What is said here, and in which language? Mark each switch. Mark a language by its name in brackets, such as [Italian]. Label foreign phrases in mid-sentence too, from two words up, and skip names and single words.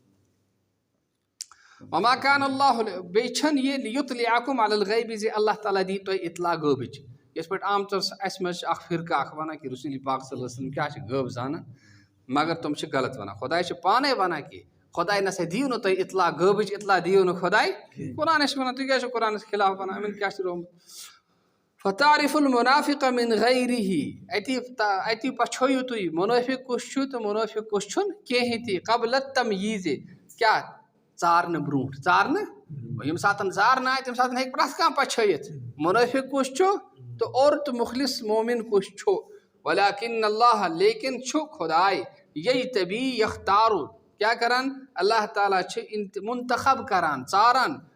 [Arabic] وما کان اللہ [Kashmiri] بیٚیہِ چھنہٕ یہِ [Arabic] لیُطلعکم علی الغیب [Kashmiri] زِ اللہ تعالیٰ دی تۄہہِ اطلاع غٲبٕچ یِتھ پٲٹھۍ عام طور اسہِ منٛز چھِ اکھ فرقہٕ اکھ ونان کہِ رسوٗل پاک [Arabic] صلی اللہ علیہ وسلم [Kashmiri] کیاہ چھِ غٲب زانان مگر تِم چھِ غلط ونان خۄداے چھُ پانے ونان کہِ خۄداے نسا دِیِو نہٕ تُہۍ اطلاع غٲبٕچ اطلاع دِیِو نہٕ خۄداے قرآنس چھِ ونان تُہۍ کیٛاہ چھِو قرآنس خلاف ونان یِمن کیٛاہ چھُ رومُت [Arabic] فتعرف المنافق من غیرہ [Kashmiri] اتی پچھٲیِو تُہۍ مُنٲفِق کُس چھُ تہٕ مُنٲفِق کُس چھُنہٕ کِہینۍ تہِ [Arabic] قبل التمیٖز [Kashmiri] کیاہ ژارنہٕ برونٛٹھ ژارنہٕ ییٚمہِ ساتہٕ ژارنہٕ آیہِ تمہِ ساتہٕ ہیٚکہِ پرٛٮ۪تھ کانٛہہ پچھٲیِتھ مُنٲفِق کُس چھُ تہٕ اور تہٕ مُخلص مومِن کُس چھُ [Arabic] ولیکن اللہ [Kashmiri] لیکن چھُ خۄداے [Arabic] یجتبی یختارو [Kashmiri] کیاہ کران اللہ تعالیٰ چھِ منتخب کران ژاران